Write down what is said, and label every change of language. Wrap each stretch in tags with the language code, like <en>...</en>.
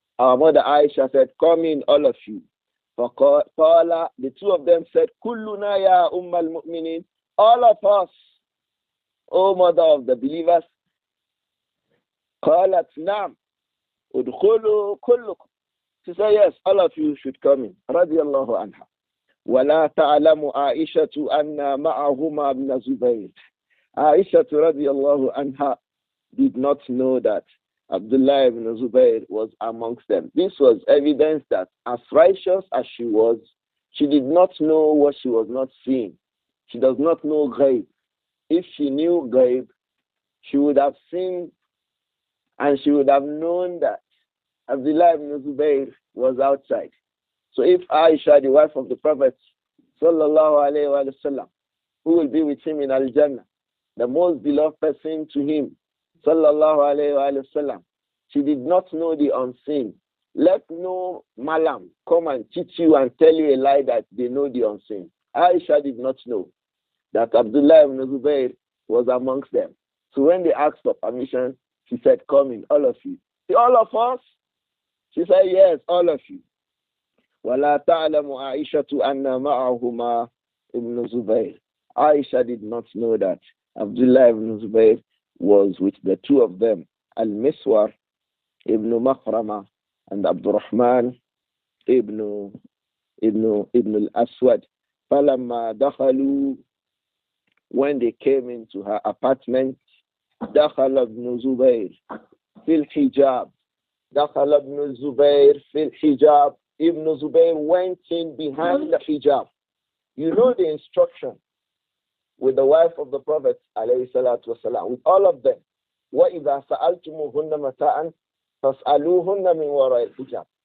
<en>Our mother Aisha said, come in, all of you. Qala, the two of them said,</en> <ar>Kulluna ya ummal mu'minin.</ar> <en>All of us, O mother of the believers.</en> <ar>Qalat naam. Udkhulu kullukum.</ar> <en>She said, yes, all of you should come in.</en> <ar>Radiallahu anha. ولا تعلم عائشة أن معهما ابن زبير.</ar> <en>Aisha radiallahu anha did not know that Abdullah ibn Zubayr was amongst them. This was evidence that as righteous as she was, She did not know what she was not seeing. She does not know ghaib. If she knew ghaib, she would have seen and she would have known that Abdullah ibn Zubayr was outside. So if Aisha, the wife of the Prophet, sallallahu alayhi wa sallam, who will be with him in Al-Jannah, the most beloved person to him, sallallahu alayhi wa sallam, she did not know the unseen. Let no malam come and teach you and tell you a lie that they know the unseen. Aisha did not know that Abdullah ibn Zubayr was amongst them. So when they asked for permission, she said, come in, all of you. See, all of us? She said, yes, all of you.</en> <ar>وَلَا تَعْلَمُ عَائِشَةُ أَنَّ مَعَهُمَا ibn Zubayr.</ar> <en>Aisha did not know that Abdullah ibn Zubayr was with the two of them, Al-Miswar ibn Makhrama and Abdurrahman ibn al-Aswad.</en> <ar>فَلَمَّا دَخَلُوا,</ar> <en>when they came into her apartment,</en> <ar>دخل ابن زبير في الحجاب. دخل ابن زبير في الحجاب.</ar> <en>Ibn Zubayr went in behind the hijab. You know the instruction with the wife of the Prophet alayhi salatu wasalam, with all of them.</en> <ar>وَإِذَا سَأَلْتُمُهُنَّ مَتَاءً فَاسْأَلُوهُنَّ مِنْ وَرَاءِ الْحِجَابِ.</ar>